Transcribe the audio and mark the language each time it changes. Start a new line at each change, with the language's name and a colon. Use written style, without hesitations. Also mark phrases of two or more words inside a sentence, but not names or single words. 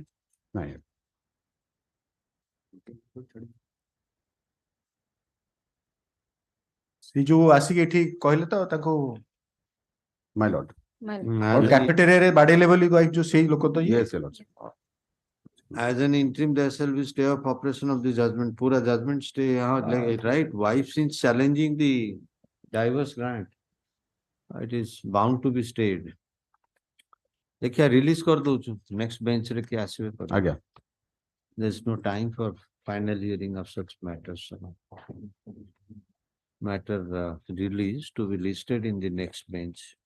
Odia: ନାଇଁ ସେ ଯୋଉ ଆସିକି ଏଠି କହିଲେ ତ ତାଙ୍କୁ
English: my lord. My lord. As an-
Odia: କ୍ୟାଫେଟେରିଆରେ ବାଡେଇଲେ ବୋଲି କହିକି ଯୋଉ ସେଇ ଲୋକ ତ ଇଏ
English: Yes, your lordship. As an interim, there shall be stay of operation of the judgment. Pura judgment stay, right? Wife since challenging the divorce grant, it is bound to be stayed.
Hindi: देखिए release कर दो
English: next bench
Hindi: रे क्या आसिबे कर.
Odia: ଆଜ୍ଞା।
English: There is no time for final hearing of such matters. Matter released to be listed in the next bench.